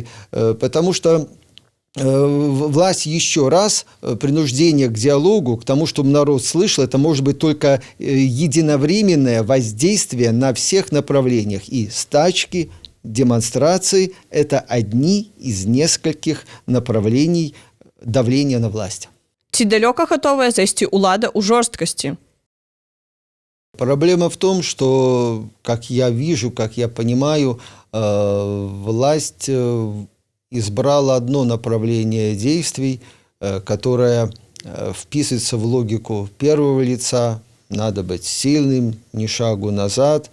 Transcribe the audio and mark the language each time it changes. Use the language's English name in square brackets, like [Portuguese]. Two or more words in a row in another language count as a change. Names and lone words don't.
[Russian] Потому что власть еще раз, принуждение к диалогу, к тому, чтобы народ слышал, это может быть только единовременное воздействие на всех направлениях. И стачки, демонстрации – это одни из нескольких направлений давления на власть. [Belarusian] Ці далёка гатовая зайсці ўлада ў жорсткасці? [Russian] Проблема в том, что, как я вижу, как я понимаю, власть избрала одно направление действий, которое вписывается в логику первого лица, надо быть сильным, ни шагу назад.